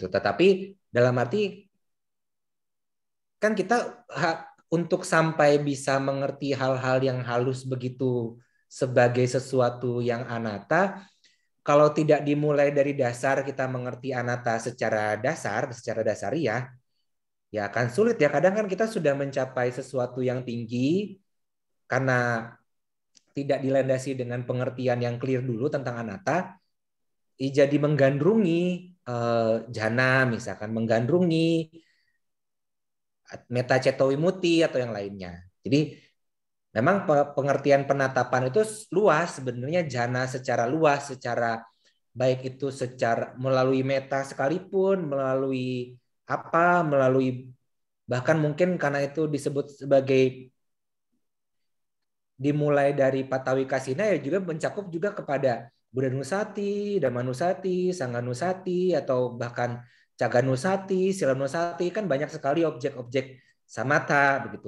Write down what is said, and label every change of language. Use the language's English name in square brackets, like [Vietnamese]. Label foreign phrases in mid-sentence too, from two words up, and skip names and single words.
[Indonesian] Tetapi dalam arti kan kita untuk sampai bisa mengerti hal-hal yang halus begitu sebagai sesuatu yang anatta, kalau tidak dimulai dari dasar kita mengerti anatta secara dasariah, ya akan sulit ya. Kadang kan kita sudah mencapai sesuatu yang tinggi karena tidak dilandasi dengan pengertian yang clear dulu tentang anatta, jadi menggandrungi jhana, misalkan menggandrungi [Pali] metta ceto vimutti [Indonesian] atau yang lainnya. Jadi memang pengertian penatapan itu luas sebenarnya, jhana secara luas, secara baik itu secara melalui metta sekalipun, melalui bahkan mungkin karena itu disebut sebagai dimulai dari Patawikasina ya juga mencakup juga kepada [Pali] Buddhanusati, Dhammanusati, Sanghanusati, [Indonesian] atau bahkan [Pali] Caganusati, Silanusati, [Indonesian] kan banyak sekali objek-objek samatha begitu.